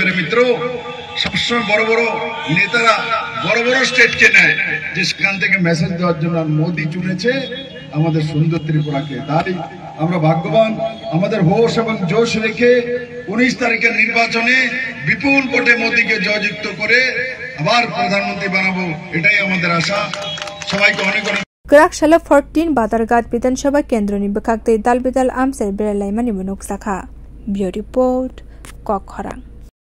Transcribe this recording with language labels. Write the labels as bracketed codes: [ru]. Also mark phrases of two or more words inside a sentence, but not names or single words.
[hi] मेरे मित्र, [bn] সবসময় বড় বড় নেতারা বড় বড় স্টেটকে নেয় যে সেখান থেকে মেসেজ দেওয়ার জন্য, আর মোদী চুনেছে আমাদের সুন্দর ত্রিপুরাকে। তাই আমরা ভাগ্যবান, আমাদের হোশ এবং জোশ রেখে 19 তারিখের নির্বাচনে বিপুল ভোটে মোদীকে জয়যুক্ত করে আবার প্রধানমন্ত্রী বানাবো, এটাই আমাদের আশা। সবাইকে অনেক অনেক [trp] Grak Shala 14 Badargat Bidan Sabha Kendroni Bakakte Dalbidal Amser Berlaimani Bunuk Sakha. Bio Report Kok Horang.